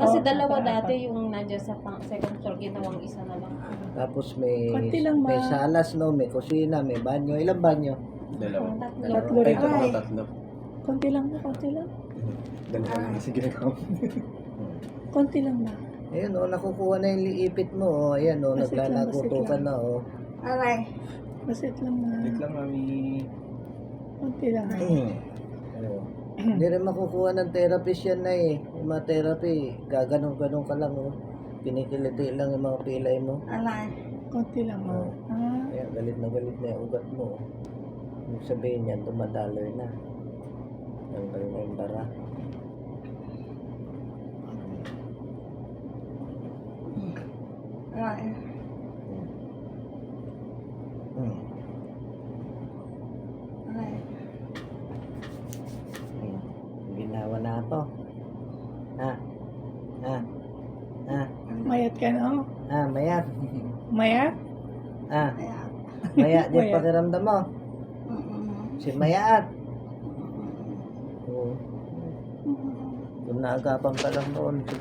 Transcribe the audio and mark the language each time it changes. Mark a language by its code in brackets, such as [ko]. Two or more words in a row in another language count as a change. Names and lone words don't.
[tl] Kasi dalawa dati yung nandiyan sa [en] second floor, [tl] ginawang isa na lang. Tapos may Konti lang ba? may salas, no? May kusina, may banyo. Ilang banyo? Dalawa. Tatlo. Ay, rin. Ay. tatlo. Konti lang na, konti lang. Dalawa na sige na ako. Konti lang na. Ayun, oh, nakukuha na yung liipit mo. Oh. Ayan, oh, Basit lang, naglalaguto basit ka lang. na. Oh. Aray. Basit lang na. Wait lang, Mami. Konti lang. Oh. Hindi rin makukuha ng therapist yan na eh. Yung mga therapy, gaganong-ganong ka lang. Oh. Kinikiliti lang yung mga pilay mo. Aray. Konti lang. Oh. Ah, Ayan, galit na yung ugat mo. Ibig sabihin yan, dumadaloy na. Tanggal na yung bara. Aray. Hmm. Aray. Hmm. Ginawa na ako. Ha? Ha? Ha? [ilo] mayat ka na. Oh. [tl] Ha? Mayat? Mayat? Ha? Ayan. Mayat din Mayat. pakiramdam mo. Mm-mm. Si Mayat. Mm-mm. Oo. Kung naagapan ka lang noon,